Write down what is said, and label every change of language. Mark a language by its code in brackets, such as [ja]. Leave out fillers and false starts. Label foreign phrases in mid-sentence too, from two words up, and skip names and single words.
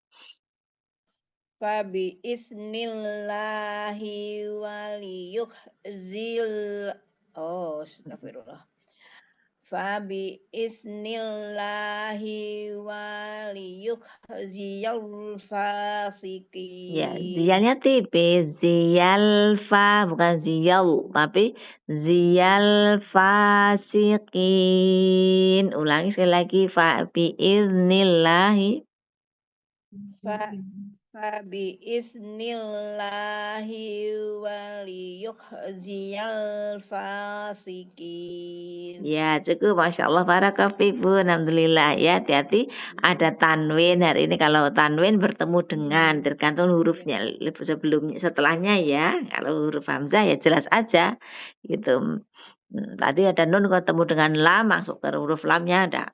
[ar] فبإذن الله وليخزي أستغفر الله. فبإذن الله وليخزي الفاسقين. [id] Ya, ziyalnya tipis, ziyal fa bukan ziyal, tapi [ar] يال الفاسقين. [id] Ulangi sekali lagi, [ar] فبإذن الله. فبإذن الله وليخزي الفاسقين. [id] Ya, cukup. [ar] ما شاء الله, بارك الله الحمد لله ya. [id] Hati-hati ada tanwin hari ini. Kalau tanwin bertemu dengan, tergantung hurufnya sebelumnya, setelahnya ya. Kalau huruf hamzah ya jelas aja gitu. Tadi ada nun ketemu dengan lam, masuk ke huruf lamnya ada.